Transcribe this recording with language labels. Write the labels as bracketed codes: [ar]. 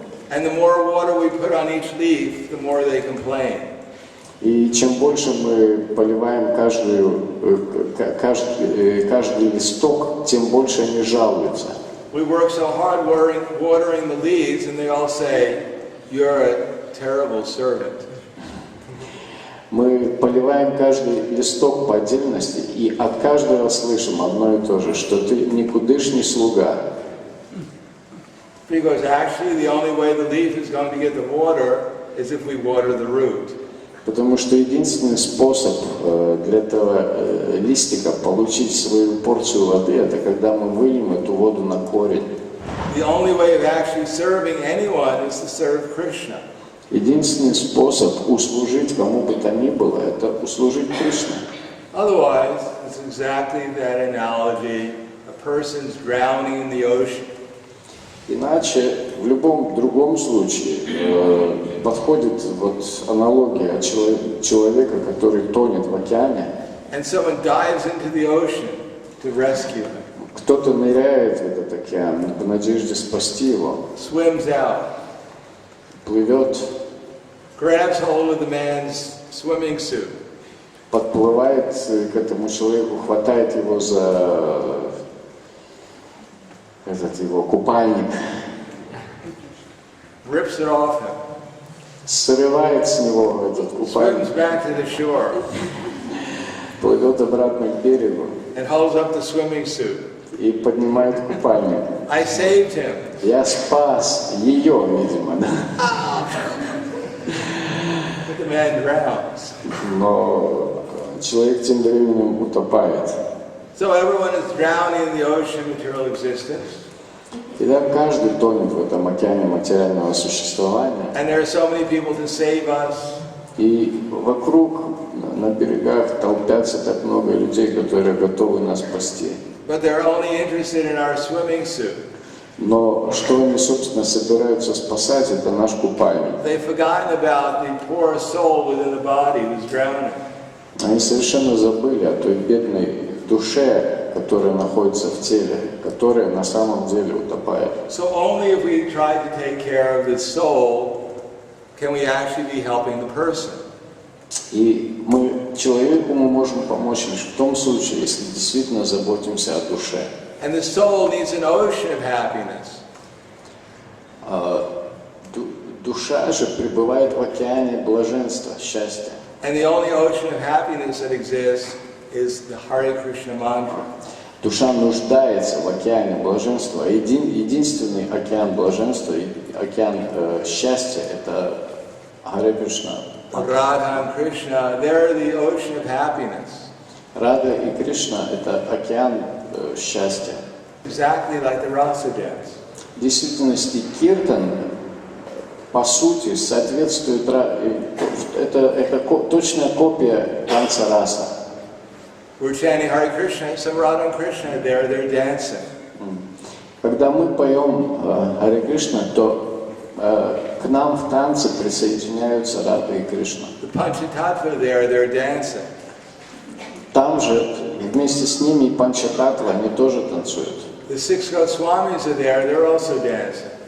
[en] And the more water we put on each leaf, the more they complain. [ru] И чем больше мы поливаем каждый листок, тем больше они жалуются. [en] We work so hard watering the leaves, and they all say, "You're a terrible servant." [ru] Мы поливаем каждый листок по отдельности, и от каждого слышим одно и то же, что ты никудышний слуга. [en] Because actually the only way the leaf is going to get the water is if we water the root. [ru] Потому что единственный способ для этого листика получить свою порцию воды, это когда мы выльем эту воду на корень. [en] The only way of actually serving anyone is to serve Krishna. [ru] Единственный способ услужить кому бы то ни было, это услужить Кришне. [en] Otherwise, it's exactly that analogy: a person's drowning in the ocean. [ru] Иначе, в любом другом случае, подходит вот аналогия человека, который тонет в океане. [en] And someone dives into the ocean to rescue him. [ru] Кто-то ныряет в этот океан в надежде спасти его. [en] Swims out. [ru] Плывет. [en] Grabs hold of the man's swimming suit. [ru] Подплывает к этому человеку, хватает его за этот его купальник. [en] Rips it off him. [ru] Срывает с него этот купальник. [en] Swims back to the shore. [ru] Плывет обратно к берегу. [en] And holds up the swimming suit. [ru] И поднимает купальник. [en] I saved him. [ru] Я спас ее, видимо, да. [en] But the man drowns. [ru] Но человек тем временем утопает. [en] So everyone is drowning in the ocean of material existence. [ru] Тогда каждый тонет в этом океане материального существования. [en] And there are so many people to save us. [ru] И вокруг, на берегах, толпятся так много людей, которые готовы нас спасти. [en] But they're only interested in our swimming suit. [ru] Но что они, собственно, собираются спасать, это наш купальник. [en] They've forgotten about the poor soul within the body who's drowning. [ru] Они совершенно забыли о той бедной душе, которая находится в теле, которая на самом деле утопает. [en] So only if we try to take care of the soul can we actually be helping the person. [ru] И человеку мы можем помочь лишь в том случае, если действительно заботимся о душе. [en] And the soul needs an ocean of happiness. [ru] Душа же пребывает в океане блаженства, счастья. [en] And the only ocean of happiness that exists is the Hare Krishna mantra. [ru] Душа нуждается в океане блаженства. Единственный океан блаженства, океан счастья – это Харе Кришна. [en] Radha and Krishna, they're the ocean of happiness. [ru] Рада и Кришна – это океан счастья. [en] Exactly like the rasa dance. [ru] В действительности киртан, по сути, соответствует, это точная копия танца раса. [en] We're chanting Hare Krishna, some Radha and Krishna, they're dancing. [ru] Когда мы поем Харе Кришна, то к нам в танце присоединяются Рада и Кришна. [en] The Panchatattva they're dancing. [ru] Там же вместе с ними и Панчататтва, они тоже танцуют. [en] The 6 Goswamis are there, they're also dancing.